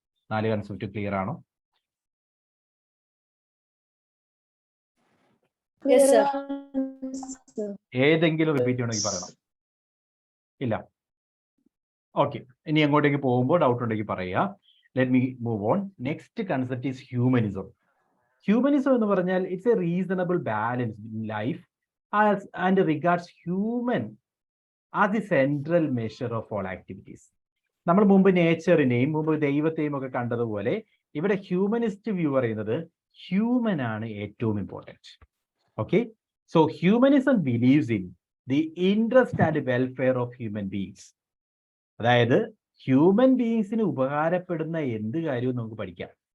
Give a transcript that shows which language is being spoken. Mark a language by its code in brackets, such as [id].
[ml] 4 concept clear ആണോ? ഏതെങ്കിലും repeat ചെയ്യണമെങ്കിൽ പറയണം. ഇല്ല? ഓക്കെ, ഇനി അങ്ങോട്ടേക്ക് പോകുമ്പോൾ ഡൗട്ട് ഉണ്ടെങ്കിൽ പറയുക. [en] Let me move on. Next concept is humanism. Humanism [ml] എന്ന് പറഞ്ഞാൽ [en] it's a reasonable balance in life and regards human as the central measure of all activities. [ml] നമ്മൾ മുമ്പ് നേച്ചറിനെയും മുമ്പ് ദൈവത്തെയും ഒക്കെ കണ്ടതുപോലെ ഇവിടെ ഹ്യൂമനിസ്റ്റ് വ്യൂ പറയുന്നത് ഹ്യൂമൻ ആണ് ഏറ്റവും important. [en] Okay, so humanism believes in the interest and welfare of human beings. [ml] അതായത് ഹ്യൂമൻ ബീങ്സിന് ഉപകാരപ്പെടുന്ന എന്ത് കാര്യവും നമുക്ക് പഠിക്കാം.